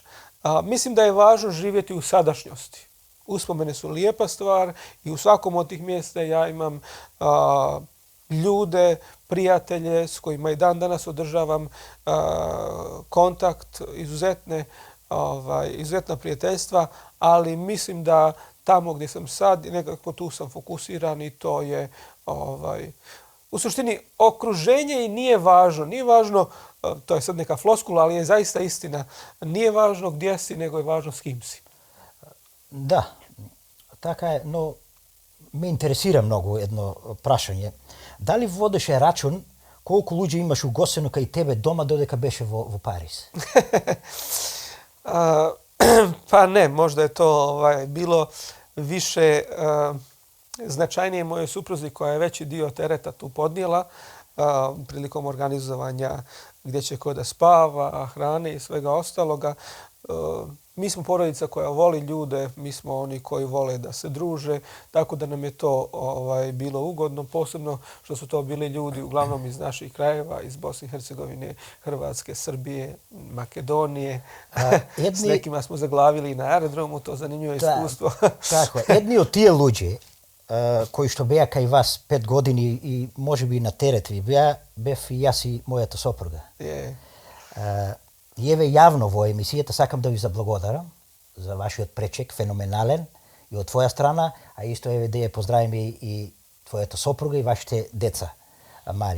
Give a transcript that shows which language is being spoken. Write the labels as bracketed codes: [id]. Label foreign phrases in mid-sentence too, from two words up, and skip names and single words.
[bs] Mislim da je važno živjeti u sadašnjosti. Uspomene su lijepa stvar i u svakom od tih mjesta ja imam ljude, prijatelje s kojima i dan danas održavam kontakt, izuzetna prijateljstva, ali mislim da tamo gdje sam sad, nekako tu sam fokusiran i to je u suštini okruženje i nije važno. Nije važno, to je sad neka floskula, ali je zaista istina. Nije važno gdje si, nego je važno s kim si. [mk] Да, така е, но ме интересира многу едно прашање. Дали водеше рачун колку луѓе имаш угостено кај тебе дома додека беше во Париз? [bs] Pa ne, možda je to bilo više značajnije mojoj supruzi koja je veći dio tereta tu podnijela prilikom organizovanja gdje će ko da spava, hrane i svega ostaloga. Mi smo porodica koja voli ljude, mi smo oni koji vole da se druže, tako da nam je to bilo ugodno, posebno što su to bili ljudi uglavnom iz naših krajeva, iz Bosne i Hercegovine, Hrvatske, Srbije, Makedonije. S nekima smo zaglavili na aerodromu, to zanimljivo iskustvo. [mk] Tako, едни од тие луѓе кои што беа кај вас 5 години и можеби на терет ви бев и јас и мојата сопруга. И еве јавно во емисијата сакам да ви заблагодарам за вашиот пречек, феноменален и од твоја страна, а исто еве да ја поздравиме и твојата сопруга и вашите деца, Мари.